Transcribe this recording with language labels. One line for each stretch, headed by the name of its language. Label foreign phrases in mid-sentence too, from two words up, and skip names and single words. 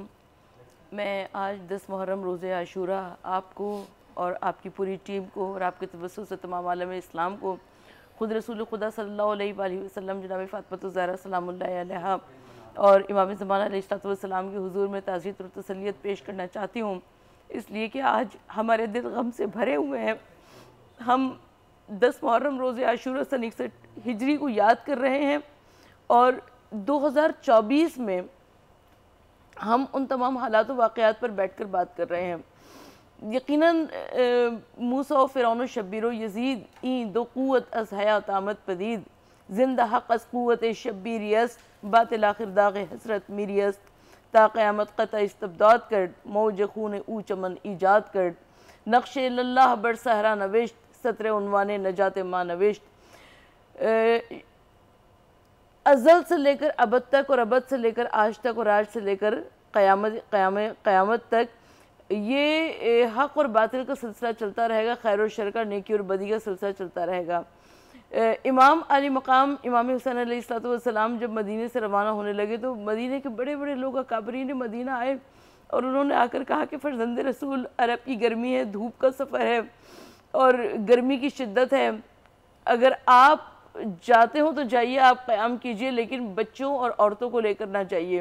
Urdu: میں آج 10 محرم روز عاشورہ آپ کو اور آپ کی پوری ٹیم کو اور آپ کے توسط سے تمام عالم اسلام کو خود رسول خدا
Arabic: صلی اللہ علیہ وآلہ وسلم
Urdu: جناب فاطمۃ الزہرا
Arabic: سلام اللہ علیہا
Urdu: اور امام زمانہ
Arabic: علیہ السلام
Urdu: کے حضور میں تعزیت اور تسلیت پیش کرنا چاہتی ہوں، اس لیے کہ آج ہمارے دل غم سے بھرے ہوئے ہیں. ہم 10 محرم روز عاشورہ سن 61 ہجری کو یاد کر رہے ہیں اور 2024 میں ہم ان تمام حالات و واقعات پر بیٹھ کر بات کر رہے ہیں.
Persian: یقیناً موسیٰ و فرعون و شبیر و یزید این دو قوت از حیات آمد پدید، زندہ حق از قوت شبیری است، باطل آخر داغ حسرت میری است، تا قیامت قطع استبداد کرد، موج خون او چمن ایجاد کرد، نقش اللہ بر صحرا نوشت، سطر عنوان نجات ماں نوشت.
Urdu: ازل سے لے کر ابد تک اور ابد سے لے کر آج تک اور آج سے لے کر قیامت تک یہ حق اور باطل کا سلسلہ چلتا رہے گا، خیر و شر کا، نیکی اور بدی کا سلسلہ چلتا رہے گا. امام علی مقام امام حسین
Arabic: علیہ السلام
Urdu: جب مدینے سے روانہ ہونے لگے تو مدینے کے بڑے بڑے لوگ اکابرین مدینہ آئے اور انہوں نے آ کر کہا کہ فرزند رسول، عرب کی گرمی ہے، دھوپ کا سفر ہے اور گرمی کی شدت ہے، اگر آپ جاتے ہوں تو جائیے، آپ قیام کیجئے، لیکن بچوں اور عورتوں کو لے کر نہ جائیے.